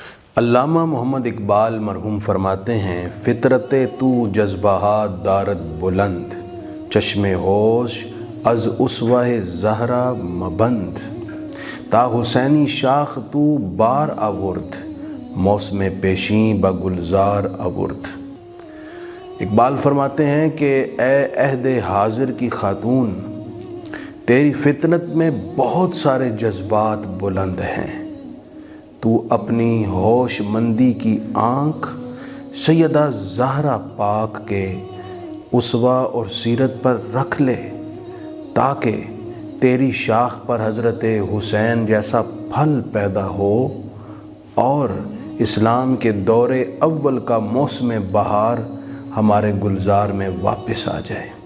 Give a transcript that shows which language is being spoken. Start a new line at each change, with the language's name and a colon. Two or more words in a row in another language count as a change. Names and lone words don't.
Urdu: علامہ محمد اقبال مرحوم فرماتے ہیں،
Persian: فطرت تو جذبہات دارد بلند، چشم ہوش از اسوہ زہرا مبند، تا حسینی شاخ تو بار آورد، موسم پیشیں بگلزار آورد۔
Urdu: اقبال فرماتے ہیں کہ اے عہد حاضر کی خاتون، تیری فطرت میں بہت سارے جذبات بلند ہیں، تو اپنی ہوش مندی کی آنکھ سیدہ زہرا پاک کے اسوہ اور سیرت پر رکھ لے، تاکہ تیری شاخ پر حضرت حسین جیسا پھل پیدا ہو اور اسلام کے دور اول کا موسم بہار ہمارے گلزار میں واپس آ جائے۔